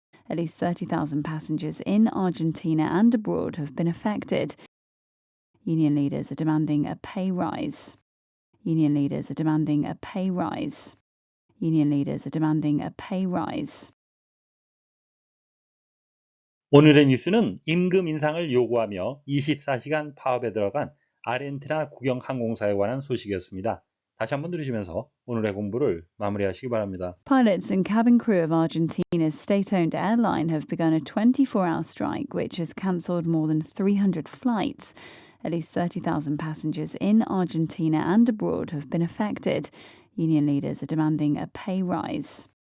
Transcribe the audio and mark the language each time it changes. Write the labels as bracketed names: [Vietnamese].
[English] At least 30,000 passengers in Argentina and abroad have been affected. Union leaders are demanding a pay rise. Union leaders are demanding a pay rise. Union leaders are demanding a pay rise. [Korean] 오늘의 뉴스는 임금 인상을 요구하며 24시간 파업에 들어간 아르헨티나 국영항공사에 관한 소식이었습니다. 다시 한번 들으시면서 오늘의 공부를 마무리하시기 바랍니다. [English] Pilots and cabin crew of Argentina's state-owned airline have begun a 24-hour strike, which has cancelled more than 300 flights. At least 30,000 passengers in Argentina and abroad have been affected. Union leaders are demanding a pay rise.